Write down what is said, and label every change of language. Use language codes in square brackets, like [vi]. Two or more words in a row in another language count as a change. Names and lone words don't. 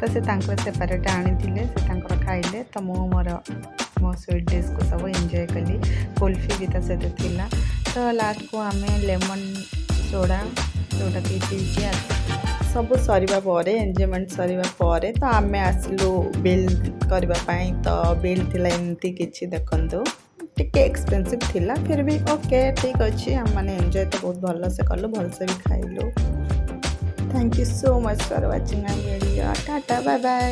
[or] ତାଙ୍କର ସେପାରେଟ୍ ଆଣିଥିଲେ ସେ ତାଙ୍କର ଖାଇଲେ ତ ମୁଁ ମୋର ମୋ [en] sweet dishku [or] ସବୁ ଏନ୍ଜୟ କଲି କୁଲ୍ଫି ବି ତା ସହିତ ଥିଲା ତ ଲାଷ୍ଟକୁ ଆମେ [en] lemon soda [or] ଯେଉଁଟାକି ପିଇକି ସବୁ ସରିବା ପରେ ଏନ୍ଜୟମେଣ୍ଟ ସରିବା ପରେ ତ ଆମେ ଆସିଲୁ ବିଲ୍ କରିବା ପାଇଁ ତ ବିଲ୍ ଥିଲା ଏମିତି କିଛି ଦେଖନ୍ତୁ ଟିକେ ଏକ୍ସପେନ୍ସିଭ୍ ଥିଲା [hi] फिर भी [or] ଓକେ ଠିକ୍ ଅଛି ଆମମାନେ ଏନ୍ଜୟ ତ ବହୁତ ଭଲସେ କଲୁ ଭଲସେ ବି ଖାଇଲୁ। [en] Thank you so much for watching my video. Tata, bye bye.